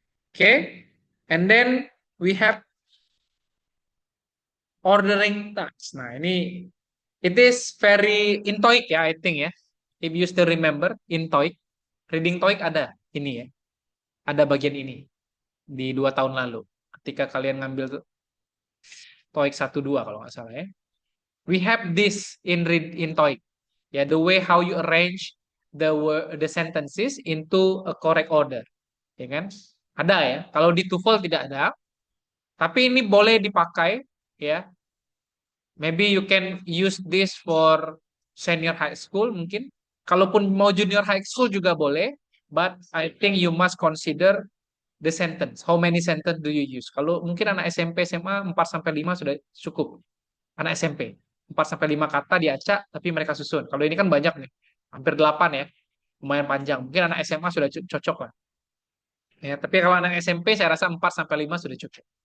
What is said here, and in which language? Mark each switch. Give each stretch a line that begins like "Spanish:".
English: Oke, and then we have ordering tasks.
Indonesian: Nah, ini
English: it is very in TOEIC ya, I think ya. If you still remember in TOEIC, reading TOEIC
Indonesian: ada ini ya, ada bagian ini di 2 tahun lalu. Ketika kalian ngambil TOEIC 1-2 kalau nggak salah ya.
English: We have this in TOEIC. Ya, the way how you arrange the sentences into a correct order.
Indonesian: Ya kan? Ada ya. Kalau di TOEFL tidak ada, tapi ini boleh dipakai ya.
English: Maybe you can use this for senior high school
Indonesian: mungkin. Kalaupun mau junior high school juga boleh,
English: but I think you must consider the sentence. How many sentence do you use?
Indonesian: Kalau mungkin anak SMP, SMA 4 sampai 5 sudah cukup. Anak SMP 4 sampai 5 kata diacak tapi mereka susun. Kalau ini kan banyak nih. Hampir 8 ya. Lumayan panjang. Mungkin anak SMA sudah cocok lah. Ya, tapi kalau anak SMP saya rasa 4 sampai 5 sudah cukup.